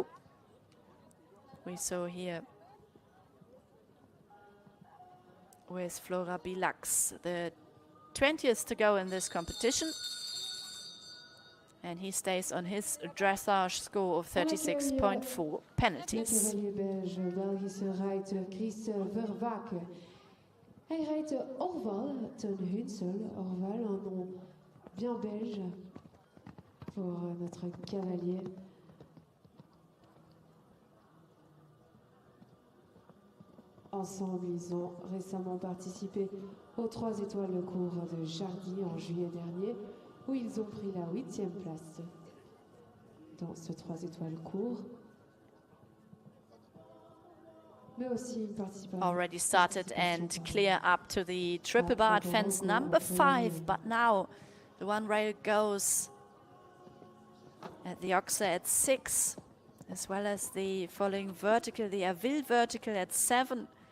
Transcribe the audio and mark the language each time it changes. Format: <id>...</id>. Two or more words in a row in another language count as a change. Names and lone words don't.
<en>We saw here with Flora Bilux, the 20th to go in this competition. And he stays on his dressage score of 36.4 penalties.</en> <nl>Hij rijdt Arville ten Hunsel.</nl> <fr>Arville, un nom bien belge pour notre cavalier. Ensemble, ils ont récemment participé aux 3 étoiles de cours de Jardy en juillet dernier, où ils ont pris la 8e place dans ce 3 étoiles cours.</fr> <en>Already started and clear up to the triple bar fence number 5, but now the one rail goes at the Oxer at 6, as well as the following vertical, the Arville vertical at 7.</en>